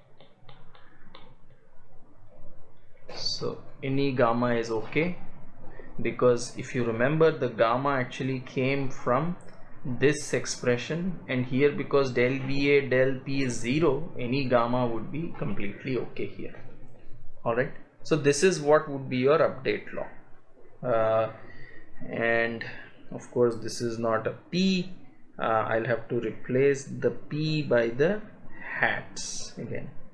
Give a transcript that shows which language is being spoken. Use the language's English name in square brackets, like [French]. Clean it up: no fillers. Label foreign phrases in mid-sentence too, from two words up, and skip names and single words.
[English] gamma is okay. because if you remember, the gamma actually came from this expression, and here because del VA del P is 0, any gamma would be completely okay here. Alright, so this is what would be your update law, and of course this is not a P. I'll have to replace the P by the hats again.